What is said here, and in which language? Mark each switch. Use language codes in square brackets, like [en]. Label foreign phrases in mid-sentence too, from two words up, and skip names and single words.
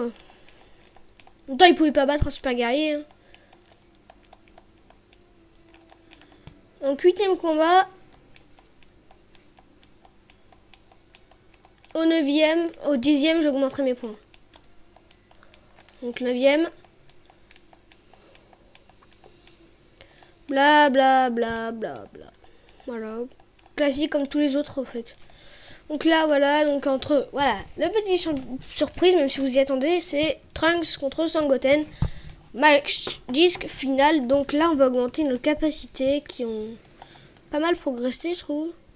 [fr] En même temps, il pouvait pas battre un super guerrier. Hein. Donc, 8e combat. Au 9e, au 10e, j'augmenterai mes points. Donc, 9e. Bla bla bla bla bla. Voilà. Classique comme tous les autres, en fait. Donc là, voilà, donc entre... Voilà, la petite surprise, même si vous y attendez, c'est Trunks contre Sangoten. Match disque final. Donc là, on va augmenter nos capacités qui ont pas mal progressé, je trouve.